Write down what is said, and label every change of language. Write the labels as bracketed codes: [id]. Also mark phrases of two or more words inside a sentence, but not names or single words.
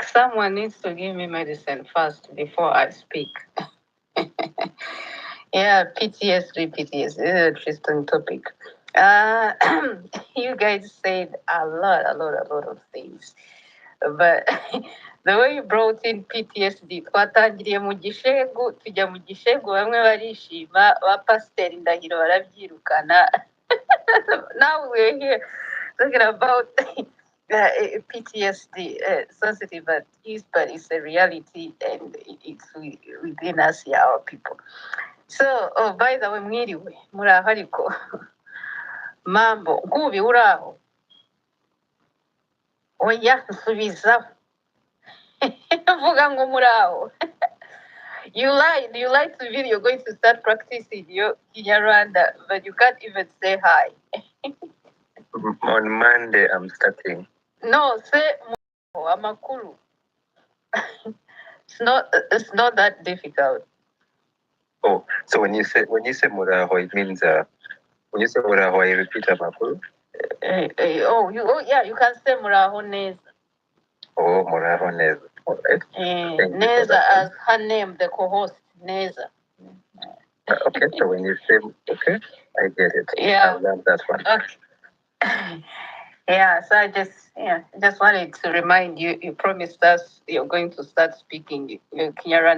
[en] Someone needs to give me medicine first before I speak. Yeah, PTSD. This is an interesting topic. You guys said a lot of things. But the way you brought in PTSD, [rw] twatangiriye mu gishegu, tujya mu gishegu, bamwe barishima, abapasiteri ndahiro barabyirukana. [en] Now we're here talking about PTSD, sensitive but it's a reality and it's within us, our people. So, by the way, [rw] mwiriwe, muraho ariko. Mambo, ngubi uraho. Oya, nsubizaho. Vuga ngo muraho. [en] You lied to me. You're going to start practicing your Kinyarwanda, but you can't even say hi. On Monday, I'm starting. No, say Amakuru. It's not that difficult. Oh, so when you say muraho, it means when you say muraho, I repeat Amakuru. You can say [rw] muraho neza. Oh, muraho neza. [en] All right. Neza as her name, the co-host, Neza. Okay, so when you say, okay, I get it. Yeah. I love that one. Okay. Yeah, so I just wanted to remind you, you promised us you're going to start speaking Kinyarwanda.